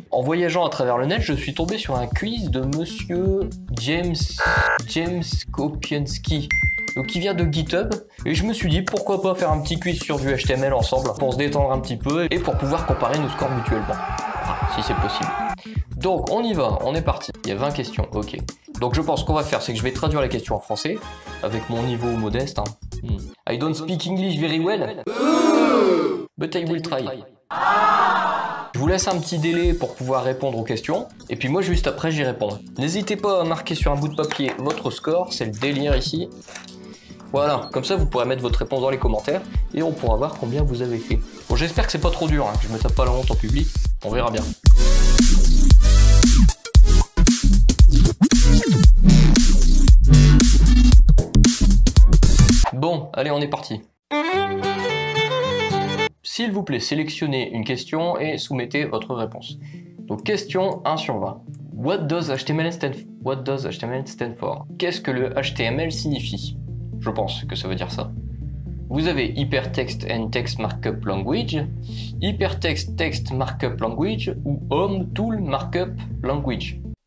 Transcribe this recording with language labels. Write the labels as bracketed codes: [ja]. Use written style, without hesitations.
[fr] En voyageant à travers le net, je suis tombé sur un quiz de monsieur James Kopienski, donc qui vient de GitHub, et je me suis dit pourquoi pas faire un petit quiz sur du HTML ensemble pour se détendre un petit peu et pour pouvoir comparer nos scores mutuellement, si c'est possible. Donc on y va, on est parti. Il y a 20 questions, ok. Donc je pense qu'on va faire, c'est que je vais traduire les questions en français avec mon niveau modeste. [en] I don't speak English very well, but I will try. [fr] Je vous laisse un petit délai pour pouvoir répondre aux questions, et puis moi juste après j'y répondrai. N'hésitez pas à marquer sur un bout de papier votre score, c'est le délire ici. Voilà, comme ça vous pourrez mettre votre réponse dans les commentaires, et on pourra voir combien vous avez fait. Bon, j'espère que c'est pas trop dur, que je me tape pas la honte en public, on verra bien. Bon, allez, on est parti. S'il vous plaît, sélectionnez une question et soumettez votre réponse. Donc, question 1 sur 20. [en] What does HTML stand for? [fr] Qu'est-ce que le HTML signifie? Je pense que ça veut dire ça. Vous avez Hypertext and Text Markup Language, Hypertext Text Markup Language ou Home Tool Markup Language.